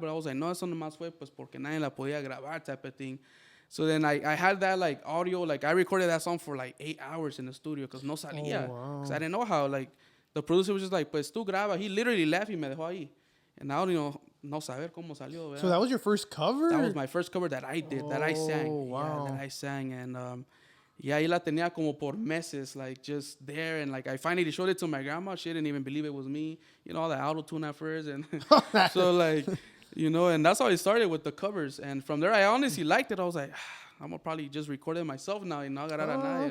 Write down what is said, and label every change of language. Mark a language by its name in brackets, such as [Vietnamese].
[English] But I was like, [Spanish] no, eso nomás fue pues porque nadie la podía grabar [English] type of thing. So then I had that like audio, like I recorded that song for like 8 hours in the studio because [Spanish] no salía. [English] Because I didn't know how, like, the producer was just like, [Spanish] pues tú graba. [English] He literally left [Spanish] y me dejó ahí. [English] And now, you know, [Spanish] no saber cómo salió. ¿Verdad? [English] So that was your first cover? That was my first cover that I did, that I sang. Wow. Yeah, that I sang. And yeah, [Spanish] ahí la tenía como por meses, [English] like just there. And like I finally showed it to my grandma. She didn't even believe it was me. You know, all the auto-tune at first. And so like, you know, and that's how I started with the covers. And from there, I honestly liked it. I was like, I'm gonna probably just record it myself now [Spanish] y no agarrar a nadie.